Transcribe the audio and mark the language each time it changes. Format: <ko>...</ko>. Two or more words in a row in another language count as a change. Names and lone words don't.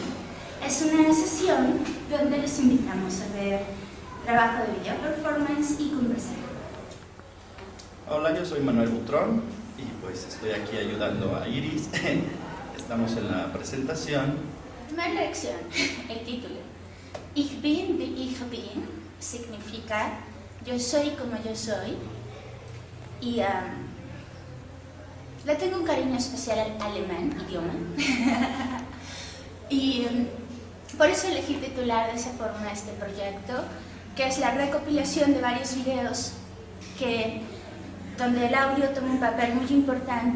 <es>Es una sesión donde los invitamos a ver trabajo de video performance y conversar. Hola, yo soy Manuel Butrón y pues estoy aquí ayudando a Iris. Estamos en la presentación. Primera lección, el título.</es> <de>Ich bin wie ich bin</de> <es>significa yo soy como yo soy y le tengo un cariño especial al alemán, idioma, y por eso elegí titular de esa forma este proyecto, que es la recopilación de varios videos donde el audio toma un papel muy importante.</es>